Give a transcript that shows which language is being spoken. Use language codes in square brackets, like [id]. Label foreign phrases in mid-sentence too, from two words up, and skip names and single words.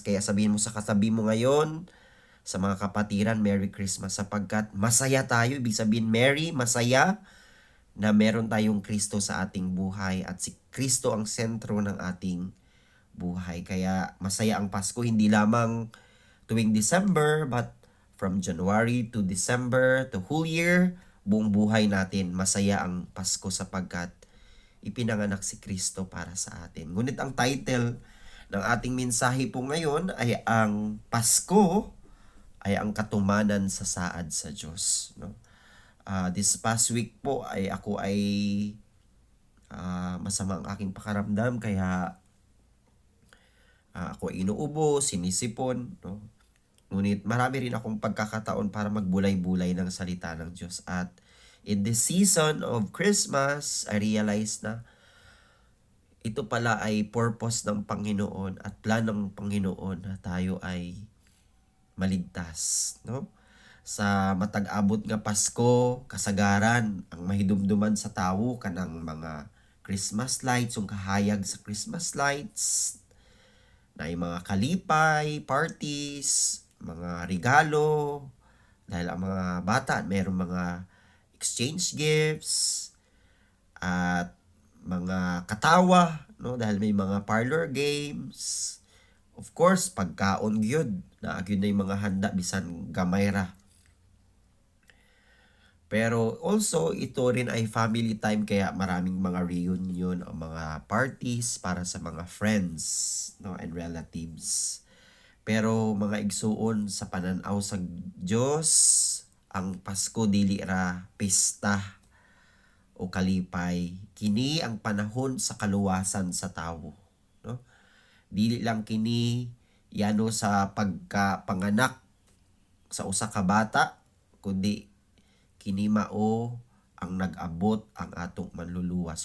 [tl] Kaya sabihin mo sa katabi mo ngayon, sa mga kapatiran, [en] Merry Christmas, [tl] sapagkat masaya tayo. Ibig sabihin Merry, masaya, na meron tayong Kristo sa ating buhay at si Kristo ang sentro ng ating buhay. Kaya masaya ang Pasko, hindi lamang tuwing December, [en] but from January to December to whole year, [tl] buong buhay natin, masaya ang Pasko sapagkat ipinanganak si Kristo para sa atin. Ngunit ang title ng ating mensahe po ngayon ay ang Pasko ay ang [ceb] katumanan sa saad sa Diyos. [tl] No? [en] This past week [tl] po ay ako ay masama ang aking pakaramdam, kaya ako ay inuubo, sinisipon, no? Ngunit marami rin akong pagkakataon para magbulay-bulay ng salita ng Diyos. At [en] in this season of Christmas, I realize [tl] na ito pala ay purpose ng Panginoon at plan ng Panginoon na tayo ay maligtas. No? [ceb] Sa matag-abot nga Pasko, kasagaran, ang mahidumduman sa tao kanang mga [en] Christmas lights, [ceb] yung kahayag sa [en] Christmas lights, [ceb] na yung mga kalipay, parties, mga regalo, dahil ang mga bata mayroong mga [en] exchange gifts [ceb] at mga katawa, no, dahil may mga [en] parlor games, of course [ceb] pagkaon gyud na gyud na yung mga handa bisan gamay ra. [tl] Pero also ito rin ay [en] family time, [tl] kaya maraming mga reunion o mga parties para sa mga friends, no, [en] and relatives. [ceb] Pero mga igsuon sa pananaw sa Diyos, ang Pasko dili ra pista o kalipay. Kini ang panahon sa kaluwasan sa tawo. No? Dili lang kini yano sa pagkapanganak sa usa ka bata, kundi kini mao ang nag-abot ang atong manluluwas.